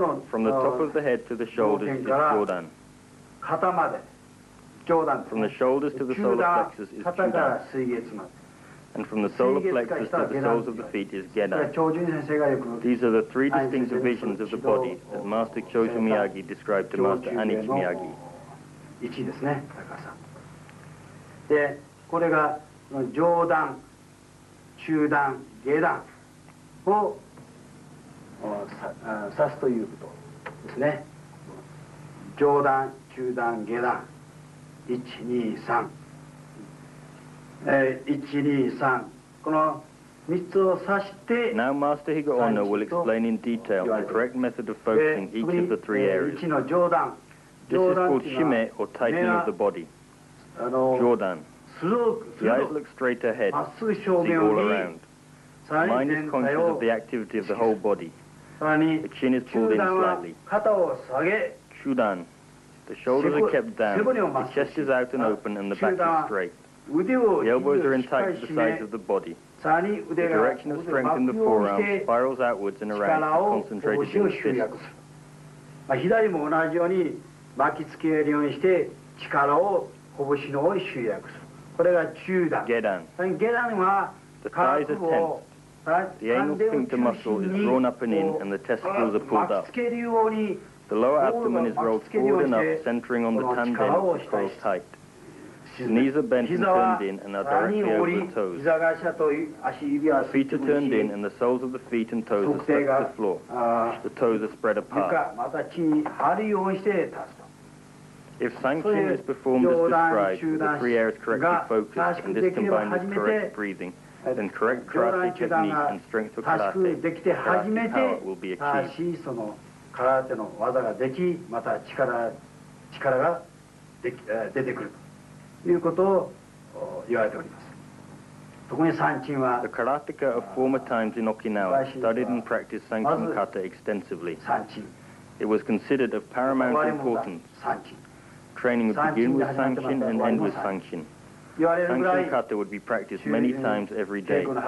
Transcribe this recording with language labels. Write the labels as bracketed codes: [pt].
[en] From the top of the head to the shoulders is Jodan. From the shoulders to the solar plexus is Chudan. And from the solar plexus to the soles of the feet is Gedan. These are the 3 distinct divisions of the body that Master Goju Miyagi described to Master Anich Miyagi. [ja] ですね、高さ。で、これが上段、中段、下段を指すということですね。上段、中段、下段、1、2、3、1、2、3、この3つを指して。 [en] Now Master Higaonna will explain in detail the correct method of focusing each of the 3 areas. This is called shime, or tightening of the body. Jodan. The eyes look straight ahead, see all around. The mind is conscious of the activity of the whole body. The chin is pulled in slightly. Chudan. The shoulders are kept down, the chest is out and open, and the back is straight. The elbows are in tight to the sides of the body. The direction of strength in the forearm spirals outwards and around and concentrated in the fist. [ja] 左も同じように巻きつけるようにして力を拳の方に集約する。これが中段。下段は [en] The thighs are tensed. The anal sphincter muscle is drawn up and in, and the testicles are pulled up. The lower abdomen is rolled forward and up, centering on the tanden, which coils tight. The knees are bent and turned in and are directly over the toes. The feet are turned in and the soles of the feet and toes are stuck to the floor. The toes are spread apart. If Sanchin is performed as described, with the three areas correctly focused, and this combined with correct breathing, then correct karate technique and strength for karate power will be achieved. [ja] 空手の技ができ、また力が出てくるということを言われております。特にサンチンは [en] The karateka of former times in Okinawa studied and practiced Sanchin kata extensively. It was considered of paramount importance. Training would begin with Sanchin and end with Sanchin. Sanchin kata would be practiced many times every day.